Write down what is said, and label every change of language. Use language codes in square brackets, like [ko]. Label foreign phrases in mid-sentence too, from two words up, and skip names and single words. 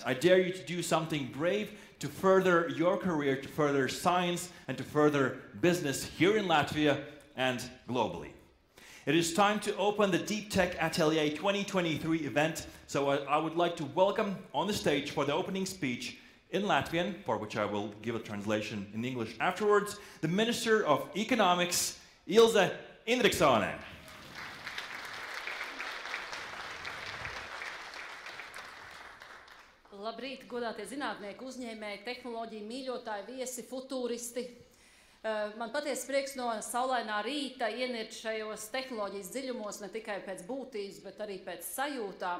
[en] I dare you to do something brave to further your career, to further science and to further business here in Latvia and globally. It is time to open the Deep Tech Atelier 2023 event, so I would like to welcome on the stage for the opening speech in Latvian, for which I will give a translation in English afterwards, the Minister of Economics, Ilze Indriksone. [lv] Labrīt, godātie zinātnieki, uzņēmēji, tehnoloģiju mīļotāji, viesi, futūristi. Man patiesi prieks no saulainā rīta ienirt šajos tehnoloģijas dziļumos ne tikai pēc būtības, bet arī pēc sajūtām.